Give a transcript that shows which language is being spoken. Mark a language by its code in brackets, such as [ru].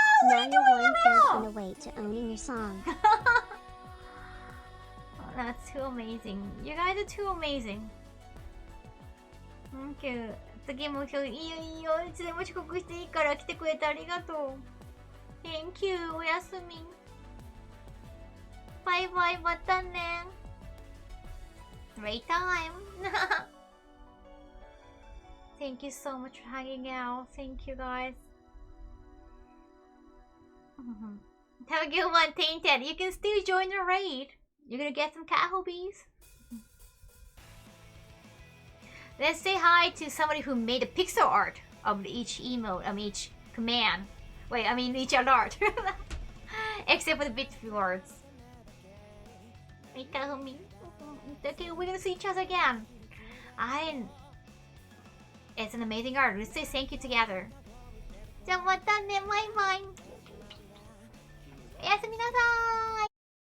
[en] Now you're one third on the way to owning your song. Oh, that's too amazing. You guys are too amazing. Thank you. [ja] 次も今日いいよ。いつでも遅刻していいから来てくれてありがとう。 [en] Thank you. [ja] おやすみ。バイバイ。またね。 [en] Great time. Thank you so much for hanging out. Thank you guys. Have a good one, Tainted. You can still join the raid. You're gonna get some Kaho bees. Let's say hi to somebody who made a pixel art of each emote, each command. Wait, I mean each alert. Except for the bit words. Okay, we're gonna see each other again. It's an amazing art. Let's say thank you together. [ja] じゃあまたね、バイバイ。おやすみなさーい。